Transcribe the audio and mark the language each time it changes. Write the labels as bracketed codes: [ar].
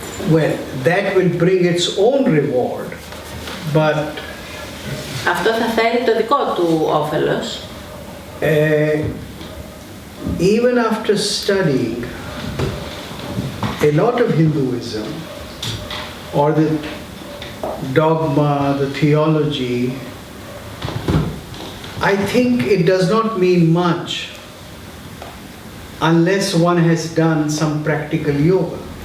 [en] well, that will bring its own reward, but [el] Αυτό θα φέρει το δικό του όφελος. [en] Even after studying a lot of Hinduism or the dogma, the theology, I think it does not mean much unless one has done some practical yoga.